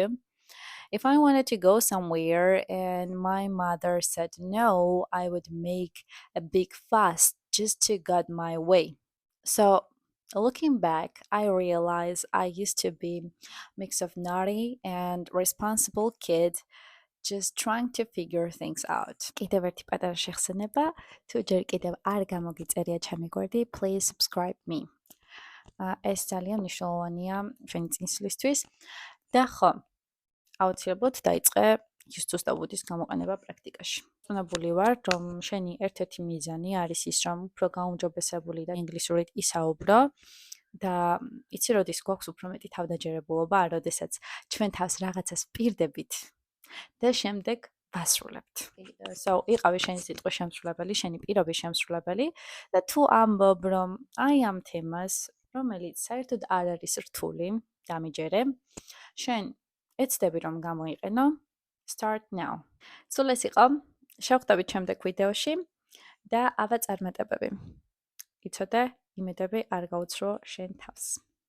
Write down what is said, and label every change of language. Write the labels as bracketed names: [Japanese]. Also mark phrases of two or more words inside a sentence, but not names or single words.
[English] If I wanted to go somewhere and my mother said no, I would make a big fuss just to get my way. So, looking back, I realize I used to be a mix of naughty and responsible kid, just trying to figure things out. [Georgian] კიდევ ერთი პატარა შეხსენება, თუ ჯერ კიდევ არ გამოგიწერია ჩემი გვერდი, [English] please subscribe me. [Georgian] ეს ძალიან მნიშვნელოვანია ჩვენი წინსვლისთვის. და ხო, აუცილებლად დაიწყე [English] use to [Georgian] და would-ის გამოყენება პრაქტიკაში. წუნებული ვარ, რომ შენი ერთ-ერთი მიზანი არის ის, რომ უფრო გაუმჯობესებული და ინგლისურით ისაუბრო და იცი, როდის გვაქვს უფრო მეტი თავდაჯერებულობა, როდესაც ჩვენ თავს რაღაცას პირდებით და შემდეგ ვასრულებთ. So, იყავი შენი სიტყვის შემსრულებელი, შენი პირობის შემსრულებელი და თუ ამბობ, რომ აი ამ თემას, რომელიც საერთოდ არ არის რთული, დამიჯერე, შენ ეცდები რომ გამოიყენო, [English] start now. [Georgian] სულ ეს იყო, შევხვდებით შემდეგ ვიდეოში და ავა წარმატებები. იცოდე, იმედები არ გაუცრო შენ თავს.